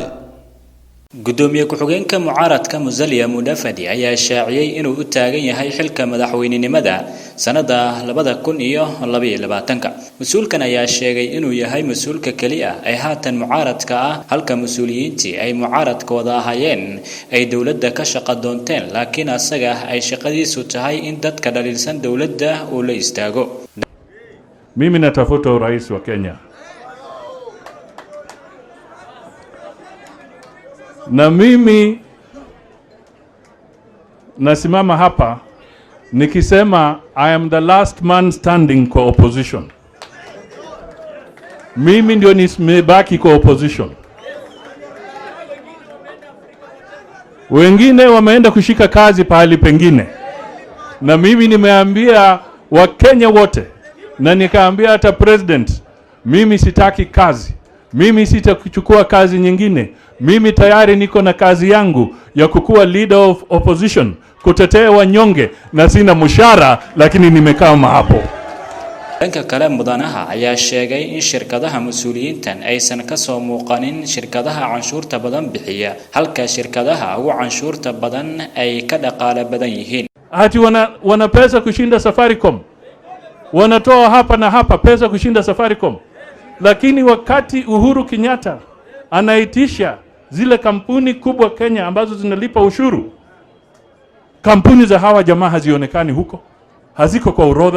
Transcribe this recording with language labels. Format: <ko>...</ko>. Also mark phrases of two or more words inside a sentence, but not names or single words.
<so>gudoomiye ku-xigeenka mucaaradka Musalia Mudavadi ayaa shaaciyay inuu u taagan yahay xilka madaxweynenimada sanada 2022 mas'uulkan ayaa sheegay inuu yahay mas'uulka kaliya ay haatan mucaaradka ah halka mas'uuliyiintii ay mucaaradkooda ahaayeen ay dawladda ka shaqo doonteen laakiin asaga ay shaqadiisu tahay in dadka dhaliilsan dawladda uu la istaago.</so> <sw>Mimi natafuta urais wa Kenya na mimi nasimama hapa nikisema</sw> <en>I am the last man standing</en> <sw>kwa opposition. Mimi ndio nimebaki kwa opposition. Wengine wameenda kushika kazi pahali pengine. Na mimi nimeambia Wakenya wote na nikaambia hata president, mimi sitaki kazi. Mimi sitakuchukua kazi nyingine. Mimi tayari niko na kazi yangu ya kukuwa</sw> <en>leader of opposition,</en> <sw>kutetea wanyonge na sina mshahara lakini nimekaa hapo.</sw> <so>dhanka kale mudanaha ayaa sheegay in shirkadaha mas'uuliyiintan aysan ka soo muuqanin shirkadaha canshuurta badan bixiya halka shirkadaha ugu canshuurta badan ay ka dhaqaale badan yihiin.</so> <sw>Hati wana pesa kushinda Safaricom. Wanatoa hapa na hapa pesa kushinda Safaricom. Lakini wakati Uhuru Kenyatta anaitisha zile kampuni kubwa Kenya ambazo zinalipa ushuru, kampuni za hawa jamaa hazionekani huko, haziko kwa orodha.</sw>